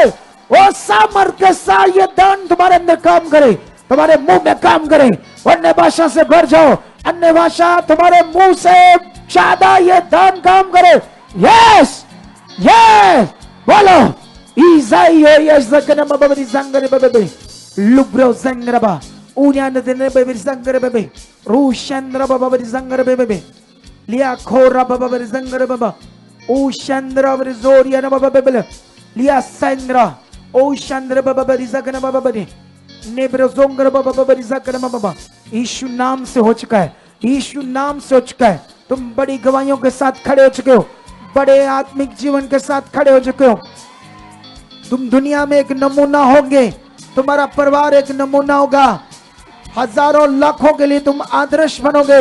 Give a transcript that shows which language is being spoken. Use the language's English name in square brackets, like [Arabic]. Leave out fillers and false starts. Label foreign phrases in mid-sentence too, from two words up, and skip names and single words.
[Hindi] वो सामर्थ के साथ ये दान तुम्हारे अंदर काम करे, तुम्हारे मुंह में काम करे। अन्य भाषा से भर जाओ, अन्य भाषा तुम्हारे मुंह से ज्यादा ये दान काम करे। यस यस बोलो ईजाइयो यस ज़कने बाबा ज़ंगरे बाबा लुब्रो ज़ंगरबा उन्यान देने बाबा ज़ंगरे बाबा रूशंद्र बाबा ज़ंगरे बाबा लिया खोरा बाबा ज़ंगरे बाबा ओ चंद्र जोरिया ना बाबा बेबल लिया चंद्र ओ चंद्र बाबा ज़कने बाबा बने नेब्रो ज़ोंगर बाबा ज़कने बाबा। यीशु नाम से हो चुका है, यीशु नाम से हो चुका है। तुम बड़ी गवाहियों के साथ खड़े हो चुके हो, बड़े आत्मिक जीवन के साथ खड़े हो चुके हो। तुम दुनिया में एक नमूना होंगे, तुम्हारा परिवार एक नमूना होगा, हजारों लाखों के लिए तुम आदर्श बनोगे।